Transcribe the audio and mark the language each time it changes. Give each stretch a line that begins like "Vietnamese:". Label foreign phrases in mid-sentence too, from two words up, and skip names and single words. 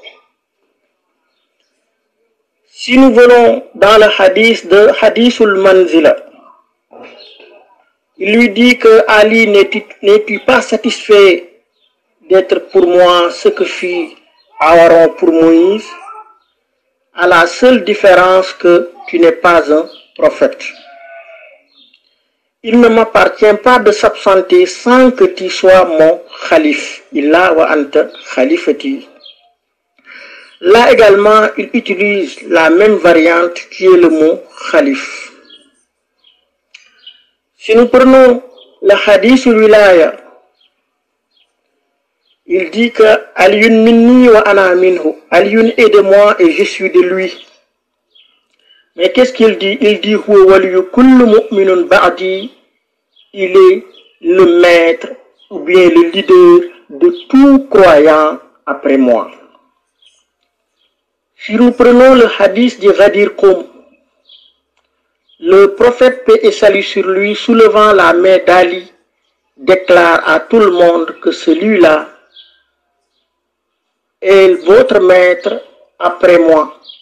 French: Si nous venons dans le hadith de Hadithul Manzila, il lui dit que Ali n'est-il pas satisfait d'être pour moi ce que fut Aaron pour Moïse, à la seule différence que tu n'es pas un prophète. Il ne m'appartient pas de s'absenter sans que tu sois mon khalif.
Arabic: إلا وأنت خليفتي.
French: Là également, il utilise la même variante qui est le mot khalif. Si nous prenons le hadith wilaya, il dit que
Arabic: علي مني وأنا منه.
French: Aliyun est de moi et je suis de lui. Mais qu'est-ce qu'il dit? Il dit
Arabic: هو ولي كل مؤمن بعدي.
French: Il est le maître ou bien le leader de tout croyant après moi. Si nous prenons le hadith de Ghadir Khum, le prophète paix et salut sur lui, soulevant la main d'Ali, déclare à tout le monde que celui-là est votre maître après moi.